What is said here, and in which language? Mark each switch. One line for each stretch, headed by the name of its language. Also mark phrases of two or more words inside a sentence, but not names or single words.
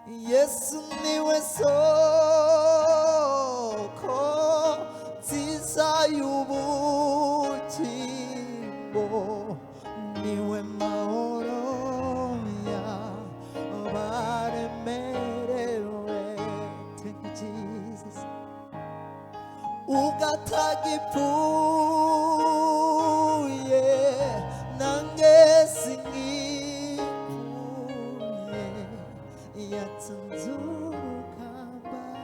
Kinyarwanda: Yesu niwe soko nziza y'ubugingo, niwe mahoro y'abaremerewe.
English: Thank you, Jesus.
Kinyarwanda: Ugatagipfuye, nange singipfuye, yatsinze urugamba.